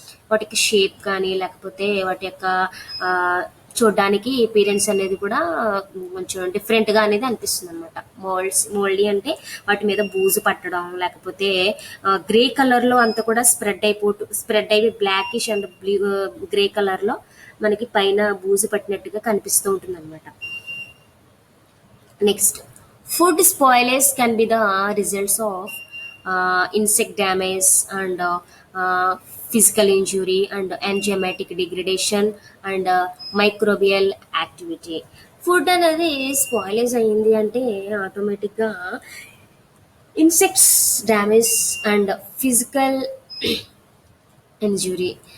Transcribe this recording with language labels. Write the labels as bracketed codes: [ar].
[te] వాటికి షేప్ కానీ లేకపోతే వాటి యొక్క చూడడానికి అపీరెన్స్ అనేది కూడా కొంచెం డిఫరెంట్గా అనేది అనిపిస్తుంది అనమాట. మోల్డీ అంటే వాటి మీద బూజు పట్టడం, లేకపోతే గ్రే కలర్లో అంతా కూడా స్ప్రెడ్ అయ్యి బ్లాకిష్ అండ్ గ్రే కలర్లో మనకి పైన బూజు పట్టినట్టుగా కనిపిస్తూ ఉంటుంది అనమాట. [en] Next, food spoilage can be the results of insect damage and physical injury and enzymatic degradation and microbial activity. [te] Food అనేది స్పాయిలేజ్ అయ్యింది అంటే ఆటోమేటిక్గా insects damage and physical injury.